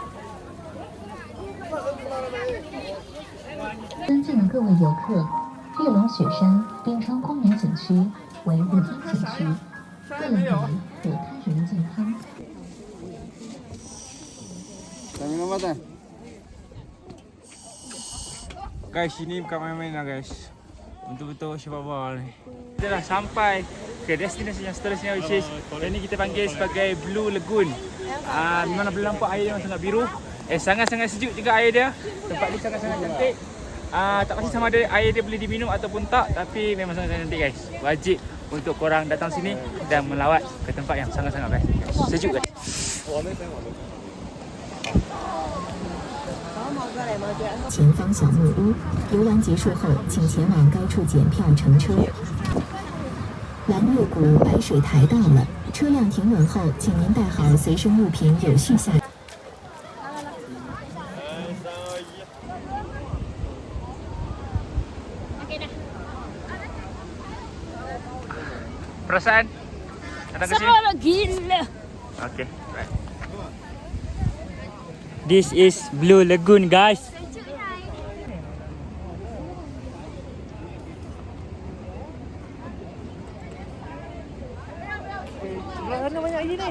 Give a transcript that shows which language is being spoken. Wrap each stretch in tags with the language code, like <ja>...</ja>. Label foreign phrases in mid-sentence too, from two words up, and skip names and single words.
<zh>尊敬的各位游客，月龙雪山冰川公园景区为露天景区，个人礼仪和他人健康。</zh> <ms>Guys, ini bukan main-main lah guys. Betul-betul syababa ni. Kita dah sampai ke destinasi yang seterusnya,</ms> <en>which is</en> <ms>yang ni kita panggil sebagai Blue Lagoon. Memang boleh nampak air dia sangat biru. Sangat-sangat sejuk juga air dia. Tempat ni sangat-sangat cantik. Tak pasti sama ada air dia boleh diminum ataupun tak, tapi memang sangat-sangat cantik guys. Wajib untuk korang datang sini dan melawat ke tempat yang sangat-sangat best. Sejuk guys.</ms> <zh>前方小木屋，游玩结束后，请前往该处检票乘车。蓝月谷白水台到了，车辆停稳后，请您带好随身物品，有序下。</zh> <ms>Perasaan datang ke sini? Seronok gila.</ms> <en>Okay, right. This is Blue Lagoon guys.</en> <ms>Mana banyak air ni?</ms>